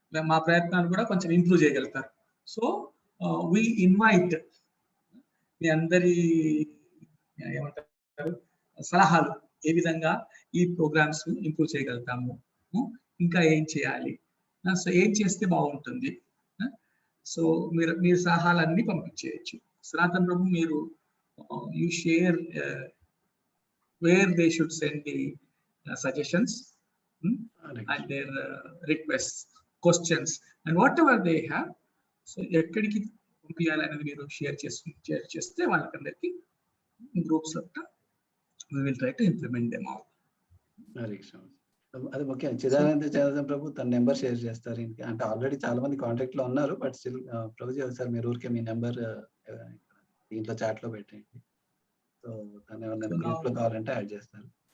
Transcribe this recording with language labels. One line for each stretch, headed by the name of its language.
Telugu: మా ప్రయత్నాలు కూడా కొంచెం ఇంప్రూవ్ చేయగలుగుతారు. సో వి ఇన్వైట్ మీ అందరి ఏమంటారు సలహాలు, ఏ విధంగా ఈ ప్రోగ్రామ్స్ ఇంప్రూవ్ చేయగలుగుతాము, ఇంకా ఏం చేయాలి, సో ఏం చేస్తే బాగుంటుంది, సో మీరు సలహాలన్నీ పంపించేయచ్చు.
English: సనాతన్ ప్రభు మీరు you share where they should send the suggestions and their requests, questions and whatever they have.
Telugu: So ekkadiki పంపించాలనేది మీరు షేర్ చేస్తే వాళ్ళకందరికి గ్రూప్స్ లో
English: we will try to implement them all.
Telugu: అది ముఖ్యం. చిదానంద జనార్దన్ ప్రభు తన నెంబర్ షేర్ చేస్తారు. అంటే ఆల్రెడీ చాలా మంది కాంటాక్ట్ లో ఉన్నారు, బట్ స్టిల్ ప్రభుజీ ఒకసారి మీరు ఊరికే మీ నెంబర్ దీంట్లో చాట్ లో పెట్టండి. సో దాన్ని ఏమన్నా గ్రూప్ లో కావాలంటే యాడ్ చేస్తారు.